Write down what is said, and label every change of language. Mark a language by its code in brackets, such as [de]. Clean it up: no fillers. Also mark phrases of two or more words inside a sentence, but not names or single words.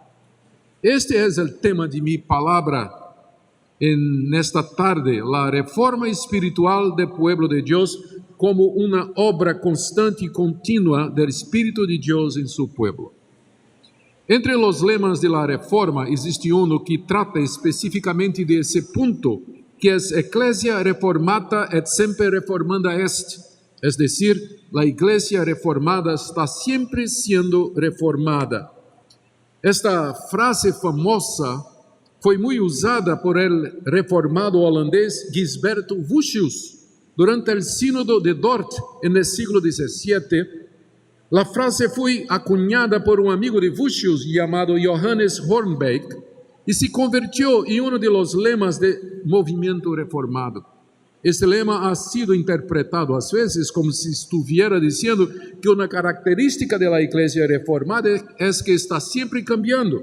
[es] Este es el tema de mi palabra en esta tarde, la reforma espiritual del pueblo de Dios como una obra constante y continua del Espíritu de Dios en su pueblo. Entre los lemas de la Reforma existe uno que trata específicamente de ese punto, que es [la] Ecclesia reformata et semper reformanda est, [es] es decir, la Iglesia reformada está siempre siendo reformada. Esta frase famosa [pt] foi muito usada [es] por el reformado holandês Gisberto Vucius durante el sínodo de Dort en el siglo XVII. La frase foi acuñada por un amigo de Vucius llamado Johannes Hornbeck y se convirtió en uno de los lemas del movimiento reformado. Este lema ha sido interpretado a veces como si estuviera diciendo que una característica de la Iglesia reformada es que está siempre cambiando.